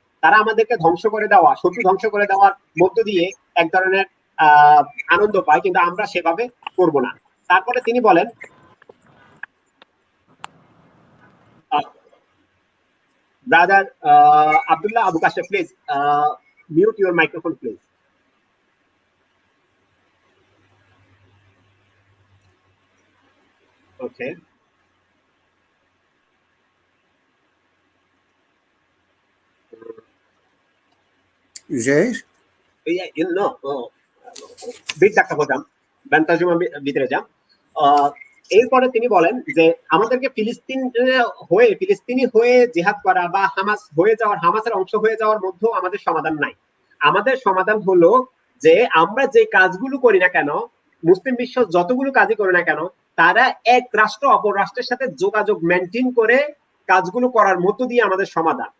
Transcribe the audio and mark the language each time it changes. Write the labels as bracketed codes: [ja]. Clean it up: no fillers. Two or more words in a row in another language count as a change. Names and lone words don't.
[bn] তারা আমাদেরকে ধ্বংস করে দেওয়া, শত্রু ধ্বংস করে দেওয়ার মধ্য দিয়ে এক ধরনের আনন্দ পায়, কিন্তু আমরা সেভাবে করব না। তারপরে তিনি বলেন, ব্রাদার আব্দুল্লাহ আবু কাশেম, [en] please mute your microphone please. Okay. [tr] Üzeyir? No. Bir dakika hocam. Ben tercüme bitireceğim. [bn] এরপরে তিনি বলেন যে আমাদেরকে ফিলিস্তিনি হয়ে জিহাদ করা বা হামাসের অংশ হয়ে যাওয়ার মধ্যেও আমাদের সমাধান নাই। আমাদের সমাধান হলো যে আমরা যে কাজগুলো করি না কেন, মুসলিম বিশ্ব যতগুলো কাজই করে না কেন, তারা এক রাষ্ট্র অপর রাষ্ট্রের সাথে যোগাযোগ মেনটেন করে কাজগুলো করার মধ্য দিয়ে আমাদের সমাধান।